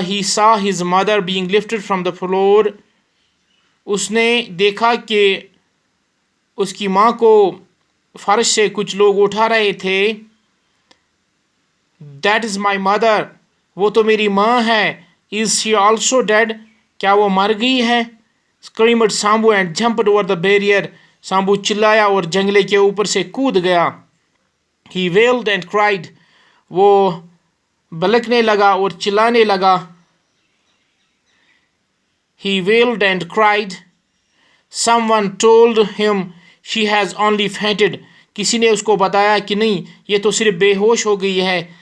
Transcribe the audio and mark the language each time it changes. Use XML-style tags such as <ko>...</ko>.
<en>He saw his mother being lifted from the floor.</en> <hi>उसने देखा कि उसकी माँ को फर्श से कुछ लोग उठा रहे थे.</hi> <en>That is my mother.</en> <hi>वो तो मेरी माँ है.</hi> <en>Is she also dead?</en> <hi>क्या वो मर गई है?</hi> <en>Screamed Sambu and jumped over the barrier.</en> <hi>सांबू चिल्लाया और जंगले के ऊपर से कूद गया.</hi> <en>He wailed and cried.</en> <hi>वो बलकने लगा और चिल्लाने लगा.</hi> <en>He wailed and cried. Someone told him she has only fainted.</en> <hi>किसी ने उसको बताया कि नहीं ये तो सिर्फ बेहोश हो गई है.</hi>